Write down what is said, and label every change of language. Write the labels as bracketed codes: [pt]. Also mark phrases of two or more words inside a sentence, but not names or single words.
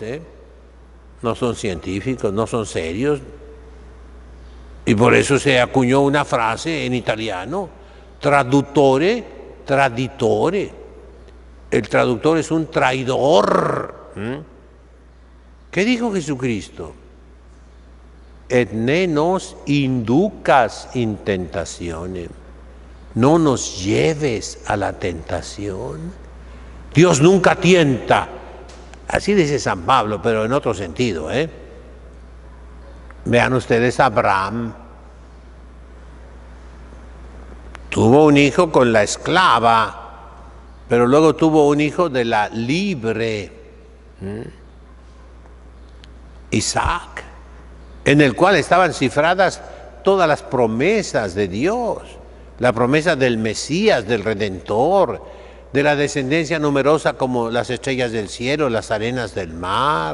[es] No son científicos, no son serios. Y por eso se acuñó una frase en italiano: [it] traduttore, traditore. [es] El traductor es un traidor. ¿Qué dijo Jesucristo? [la] Et ne nos inducas in tentationem. [es] No nos lleves a la tentación. Dios nunca tienta. Así dice San Pablo, pero en otro sentido. Vean ustedes a Abraham. Tuvo un hijo con la esclava, pero luego tuvo un hijo de la libre, Isaac, en el cual estaban cifradas todas las promesas de Dios, la promesa del Mesías, del Redentor, de la descendencia numerosa como las estrellas del cielo, las arenas del mar.